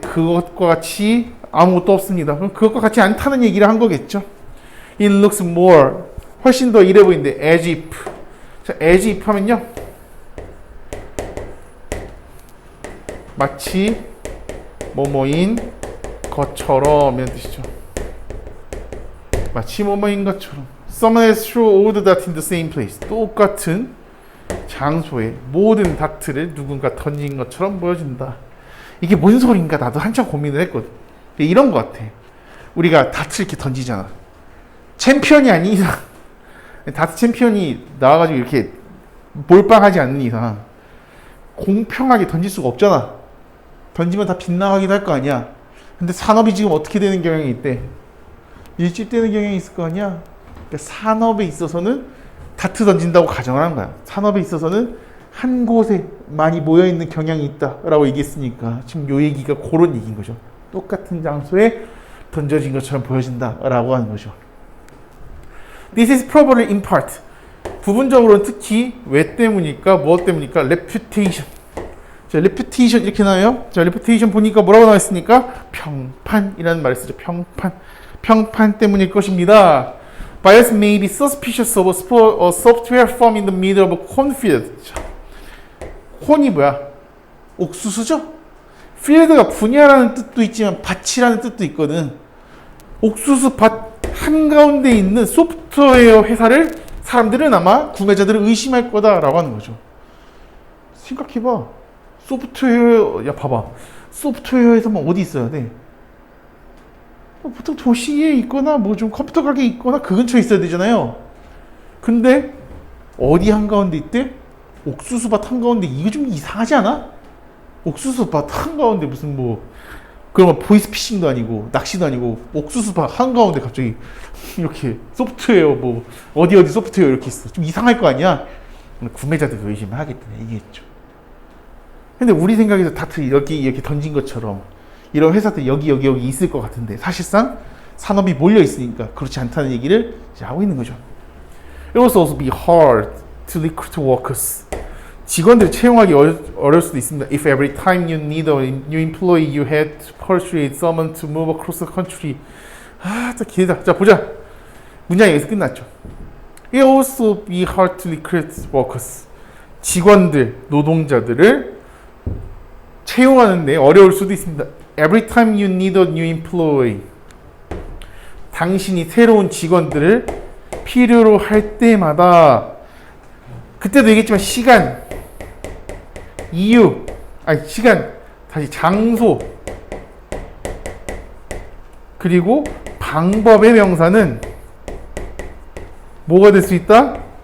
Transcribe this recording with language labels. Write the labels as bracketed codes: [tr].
[ko] 그것과 같이 아무것도 없습니다. 그럼 그것과 같이 않다는 얘기를 한 거겠죠. [en] It looks more. [ko] 훨씬 더 이래 보이는데 as if. 자, as if 하면요. 마치 뭐뭐인 것처럼 이런 뜻이죠. 마치 뭐뭐인 것처럼. [en] Someone has thrown all the dart in the same place. [ko] 똑같은 장소에 모든 다트를 누군가 던진 것처럼 보여진다. 이게 뭔 소린가 나도 한참 고민을 했거든. 이런 것 같아. 우리가 다트 이렇게 던지잖아. 챔피언이 아닌 이상 다트 챔피언이 나와가지고 이렇게 몰빵하지 않는 이상 공평하게 던질 수가 없잖아. 던지면 다 빗나가기도 할 거 아니야. 근데 산업이 지금 어떻게 되는 경향이 있대? 일집되는 경향이 있을 거 아니야. 그러니까 산업에 있어서는 다트 던진다고 가정을 한 거야. 산업에 있어서는 한 곳에 많이 모여있는 경향이 있다라고 얘기했으니까 지금 요 얘기가 그런 얘기인 거죠. 똑같은 장소에 던져진 것처럼 보여진다라고 하는 거죠. [en] This is probably in part. [ko] 부분적으로는 특히 왜 때문일까? 무엇 때문일까? Reputation. 자, reputation 이렇게 나와요. 자, reputation 보니까 뭐라고 나와 있습니까? 평판이라는 말을 쓰죠. 평판 때문일 것입니다. [en] Buyers may be suspicious of a software firm in the middle of a cornfield. [ko] 콘이 뭐야? 옥수수죠? 필드가 분야라는 뜻도 있지만 밭이라는 뜻도 있거든. 옥수수 밭 한가운데 있는 소프트웨어 회사를 사람들은 아마 구매자들을 의심할 거다라고 하는 거죠. 생각해봐. 소프트웨어, 야 봐봐. 소프트웨어에서만 어디 있어야 돼? 보통 도시에 있거나 뭐 좀 컴퓨터 가게에 있거나 그 근처에 있어야 되잖아요. 근데 어디 한가운데 있대? 옥수수밭 한가운데. 이거 좀 이상하지 않아? 옥수수밭 한가운데 무슨 뭐 그러면 보이스피싱도 아니고 낚시도 아니고 옥수수밭 한가운데 갑자기 이렇게 소프트웨어 뭐 어디 소프트웨어 이렇게 있어. 좀 이상할 거 아니야? 구매자들도 의심을 하겠다는 얘기겠죠. 근데 우리 생각에서 다트 이렇게 던진 것처럼 이런 회사들 여기 있을 것 같은데 사실상 산업이 몰려 있으니까 그렇지 않다는 얘기를 이제 하고 있는 거죠. [en] It will also be hard to recruit workers. [ko] 직원들을 채용하기 어려울 수도 있습니다. [en] If every time you need a new employee, you had to persuade someone to move across the country. [ko] 자, 길다. 자, 보자. 문장이 여기서 끝났죠. [en] It will also be hard to recruit workers. [ko] 직원들, 노동자들을 채용하는데 어려울 수도 있습니다. [en] Every time you need a new employee. [ko] 당신이 새로운 직원들을 필요로 할 때마다 그때도 얘기했지만 시간, 이유, 시간, 다시 장소, 그리고 방법의 명사는 뭐가 될 수 있다?